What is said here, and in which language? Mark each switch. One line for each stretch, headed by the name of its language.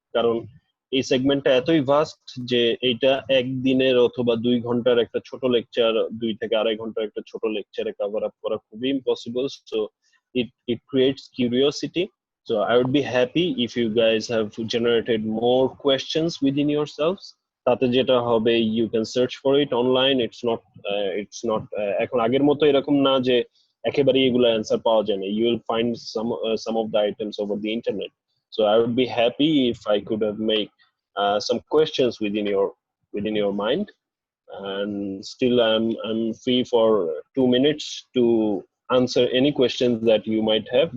Bangla: কারণ এই সেগমেন্টটা এতই ভাস্ট যে এইটা একদিনের অথবা 2 ঘন্টার একটা ছোট লেকচার, 2 থেকে 2.5 ঘন্টার একটা ছোট লেকচারে কভার আপ করা খুবই impossible.
English: So it creates curiosity. So I would be happy if you guys have generated more questions within yourselves.
Bangla: তাতে যেটা হবে,
English: you can search for it online. It's not
Bangla: এখন আগের মতো এরকম না যে একেবারে এগুলো অ্যান্সার পাওয়া যায় না।
English: You will find some of the items over the internet. So I would be happy if I could have made some questions within your mind. And still I'm free for 2 minutes to answer any questions that you might have.